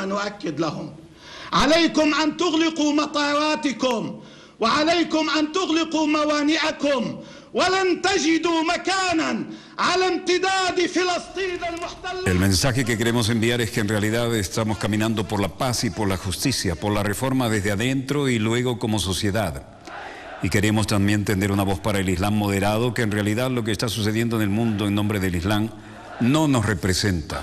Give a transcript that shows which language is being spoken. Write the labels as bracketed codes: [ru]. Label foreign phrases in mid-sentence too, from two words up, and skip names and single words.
[ar] أن أؤكد لهم عليكم أن تغلقوا مطاراتكم وعليكم أن تغلقوا موانئكم ولن تجدوا مكانا على امتداد فلسطين المحتلة. [es] El mensaje que queremos enviar es que en realidad estamos caminando por la paz y por la justicia, por la reforma desde adentro y luego como sociedad. Y queremos también tender una voz para el Islam moderado, que en realidad lo que está sucediendo en el mundo en nombre del Islam no nos representa.